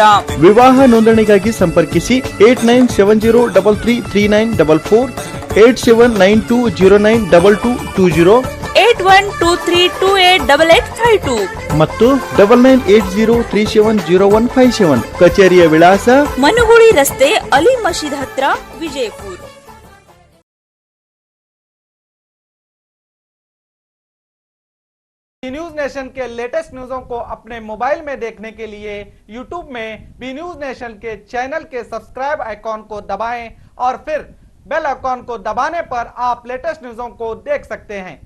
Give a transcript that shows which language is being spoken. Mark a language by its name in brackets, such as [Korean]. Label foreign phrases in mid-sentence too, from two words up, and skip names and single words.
[Kannada] ವಿವಾಹ ನೋಂದಣಿಗಾಗಿ ಸಂಪರ್ಕಿಸಿ 8970333944, 8792092220, 8123288852 ಮತ್ತು 9980370157. ಕಚೇರಿಯ ವಿಳಾಸ ಮನುಗುಳಿ ರಸ್ತೆ, ಅಲಿ ಮಸೀದ್ ಹತ್ರ, ವಿಜಯಪುರ. [Hindi] बी न्यूज नेशन के लेटेस्ट न्यूज़ों को अपने मोबाइल में देखने के लिए यूट्यूब में बी न्यूज नेशन के चैनल के [English] subscribe icon [Hindi] को दबाएं और फिर [English] bell icon [Hindi] को दबाने पर आप लेटेस्ट न्यूज़ों को देख सकते हैं।